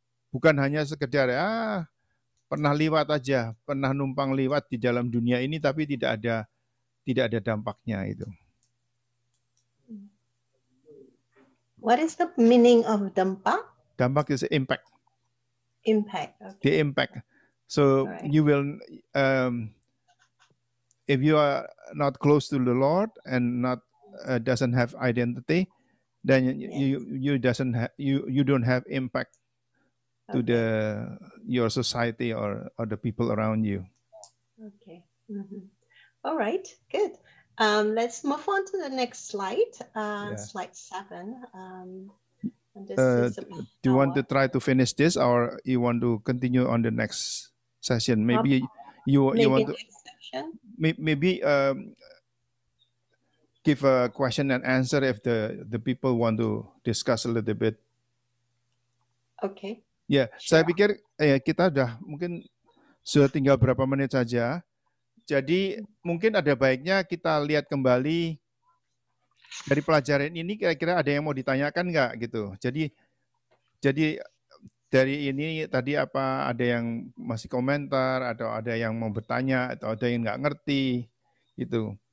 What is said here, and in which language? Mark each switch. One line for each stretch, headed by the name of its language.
Indonesian: Bukan hanya sekedar pernah lewat aja, pernah numpang lewat di dalam dunia ini, tapi tidak ada dampaknya itu.
English: What is the meaning of dampak? Dampak is impact. Impact. Okay. The impact. So right. You will, if you are not close to the Lord and not doesn't have identity, then you don't have impact to your society or the people around you. Okay. Mm-hmm. All right. Good. Let's move on to the next slide. Slide 7. Do you want to try to finish this, or you want to continue on the next session? Maybe you want to maybe give a question and answer if the people want to discuss a little bit. Okay.
Indonesian: Ya, saya pikir kita mungkin sudah tinggal berapa menit saja. Jadi mungkin ada baiknya kita lihat kembali dari pelajaran ini, kira-kira ada yang mau ditanyakan nggak gitu. Jadi dari ini tadi ada yang masih komentar, atau ada yang mau bertanya, atau ada yang nggak ngerti gitu.